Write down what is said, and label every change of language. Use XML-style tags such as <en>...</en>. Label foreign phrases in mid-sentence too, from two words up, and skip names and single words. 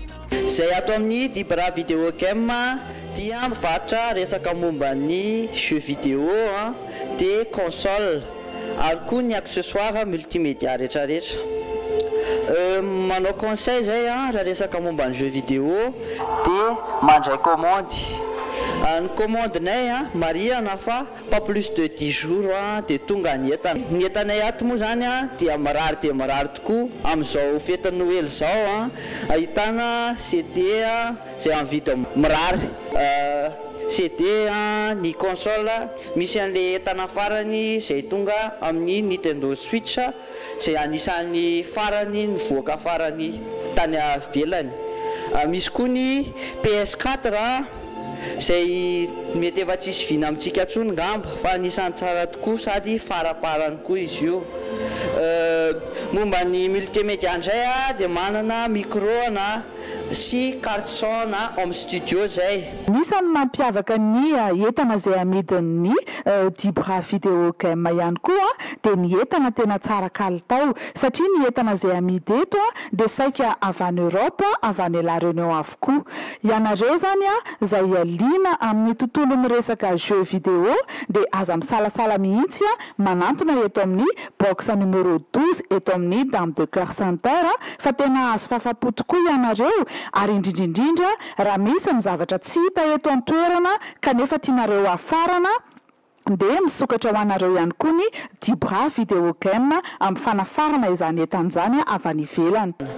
<mg>Izay ato amin'ny Dibra Videocam dia mivatra resaka momba ny</mg> <fr>jeu vidéo</fr> <mg>dia console ary koa ny</mg> <fr>accessoire multimédia</fr> <mg>rehetrarehetra. Manao conseil zay raha resaka momba ny</mg> <fr>jeu vidéo</fr> <mg>dia mandray commande. Ny commandinay marihana fa</mg> <fr>pas plus de 10 jours</fr> <mg>dia tonga ny entana. Ny entanay ato moa zany dia mirary tokoa amin'izao fety Noël zao ahitana CD zay amin'ny vidiny mirary. CD ny console misy an'le entana farany zay tonga amin'ny Nintendo Switch zay anisan'ny farany nivoaka farany tany avelany. Misy koa ny PS4 zay mety efa tsisy vina amintsika ntsony ngamba fa anisan'ny tsara tokoa sady faraparany koa izy io. Momba ny multimédia indray dia manana micro sy</mg> <fr>carte son</fr> <en>home studio</en> <mg>zay. Nisan'ny mampiavaka ny entana zay amidin'ny Dibra Videocam ihany koa dia ny entana tena tsara kalitao satria ny entana zay amidy eto dia saika avy any Europe, avy any La Réunion avokoa. Ianareo zany zay liana amin'ny tontolo miresaka</mg> <fr>jeu vidéo</fr> <mg>dia aza misalasala mihitsy manantona eto amin'ny</mg> <fr>box numéro 12</fr> <mg>eto amin'ny Dame de Cœur Center fa tena azo fafapo tokoa ianareo ary indrindrindrindra raha misy ny zavatra tsy hita eto an-toerana kanefa tianareo afarana dia misokatra ho anareo ihany koa ny Dibra Videocam amin'ny fanafarana izany entan'izany avy any ivelany.</mg>